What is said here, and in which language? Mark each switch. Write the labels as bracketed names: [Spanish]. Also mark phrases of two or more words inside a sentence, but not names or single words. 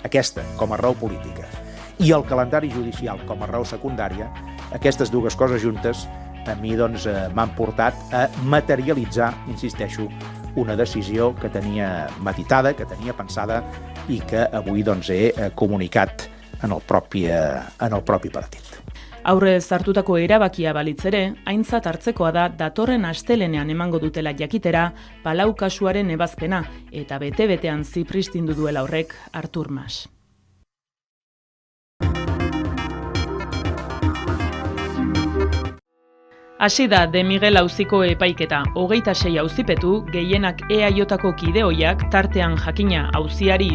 [Catalan] Aquesta, com a raó política. I el calendari judicial, com a raó secundària, aquestes 2 coses juntes, a mi m'han portat a materialitzar, insisteixo, una decisió que tenia meditada, que tenia pensada i que avui he comunicat en el propi partit. [Basque] Aurrez hartutako erabakia balitz ere, aintzat hartzekoa da datorren astelenean emango dutela jakitera Palau kasuaren ebazpena eta bete-betean zipristindu duela horrek Artur Mas. Hasi da De Miguel auziko epaiketa, 26 auzipetu, gehienak EAJko kideoiak, tartean jakina auziari